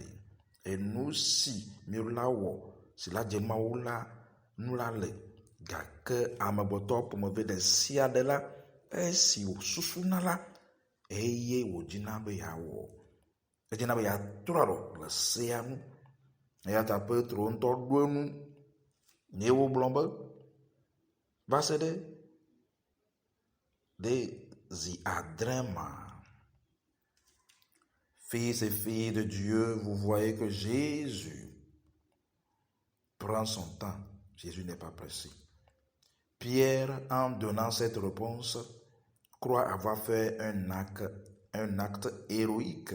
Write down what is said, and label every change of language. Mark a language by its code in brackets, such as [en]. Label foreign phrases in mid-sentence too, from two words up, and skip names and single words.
[ee] Enu si mi la wɔ si la dze Mawu la nu la le, gake amegbetɔ ƒomevi ɖe sia ɖe la esi wòsusuna la eye wòdzina be yeawɔ. Edzina be yeatrɔ aɖɔ le sea nu. Eya ta Petro ŋutɔ ɖo enu ye wògblɔ be va se ɖe zi adre ma. [fr] Fils et filles de Dieu, vous voyez que Jésus prend son temps. Jésus n'est pas pressé. Pierre, en donnant cette réponse, croit avoir fait un acte héroïque.